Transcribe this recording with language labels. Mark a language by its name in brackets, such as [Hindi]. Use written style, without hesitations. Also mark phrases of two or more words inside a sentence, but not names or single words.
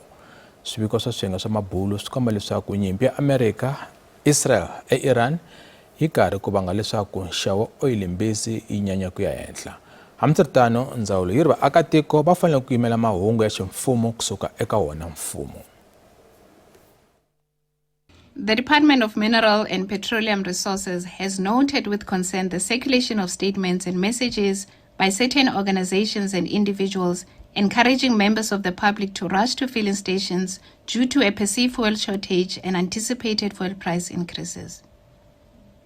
[Tsonga] Swiviko swa swiyenge swa mabulu swi komba leswaku nyimpi ya Amerika, Israel Iran yi karhi ku vanga leswaku nxavo oil mbisi yi nyanya ku ya henhla. Hambiswiritano ndzawulo yi ri vaakatiko va fanele ku yimela mahungu ya ximfumo kusuka eka wona mfumo. [English] The Department of Mineral and Petroleum Resources has noted with concern the circulation of statements and messages by certain organizations and individuals encouraging members of the public to rush to filling stations due to a perceived fuel shortage and anticipated fuel price increases.